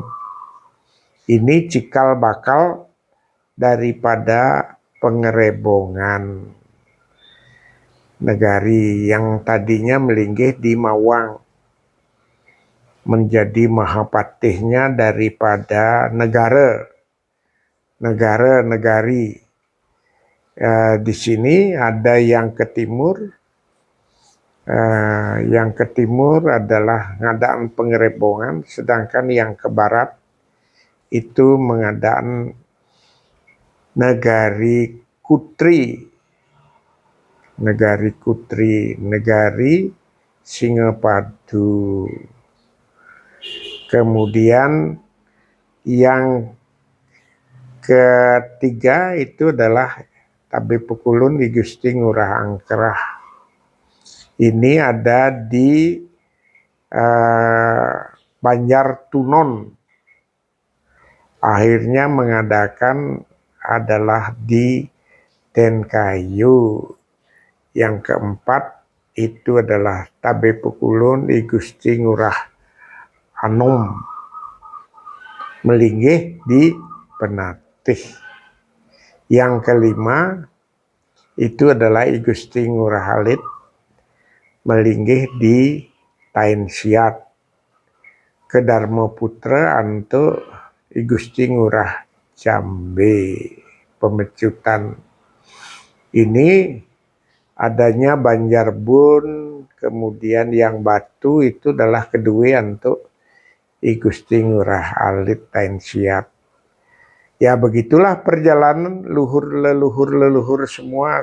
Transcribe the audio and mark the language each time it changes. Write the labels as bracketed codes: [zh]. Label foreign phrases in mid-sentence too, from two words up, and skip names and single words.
[id] Ini cikal bakal daripada pengerebongan negari yang tadinya melinggih di Mawang, menjadi mahapatihnya daripada negari. Di sini ada yang ke timur. Yang ke timur adalah ngadaan pengerebongan, sedangkan yang ke barat itu mengadaan negari Kutri, negari Singapadu. Kemudian yang ketiga itu adalah Tabe Pekulun di Gusti Ngurah Angkerah. Ini ada di Banjar Tunon. Akhirnya mengadakan adalah di Tenkayu. Yang keempat itu adalah Tabe Pekulun di Gusti Ngurah Anom, melinggih di Penatih. Yang kelima itu adalah I Gusti Ngurah Alit, melinggih di Tain Siat. Ke Dharma Putra antuk I Gusti Ngurah Jambe, Pemecutan. Ini adanya Banjarbun, kemudian yang Batu itu adalah kedua untuk I Gusti Ngurah Alit Tain Siat. Ya begitulah perjalanan leluhur semua.